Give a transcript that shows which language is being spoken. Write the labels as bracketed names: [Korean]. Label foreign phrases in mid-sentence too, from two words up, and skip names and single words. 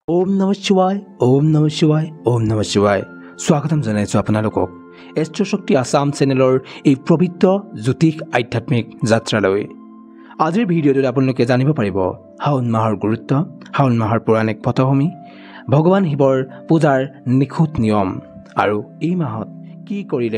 [Sanskrit] ओम नमः शिवाय ओम नमः शिवाय [Assamese] ओम नमः शिवाय স্বাগতম জনাইছো আপোনালোকক এষ্ট্ৰ শক্তি আসাম চেনেলৰ এই পবিত্ৰ জ্যোতিষ আধ্যাত্মিক যাত্ৰালৈ আজিৰ ভিডিঅ'টোত আপোনালোকে জানিব পাৰিব শাওন মাহৰ গুৰুত্ব শাওন মাহৰ পৌৰাণিক পটভূমি ভগৱান শিৱৰ পূজাৰ নিখুঁত নিয়ম আৰু এই মাহত কি কৰিলে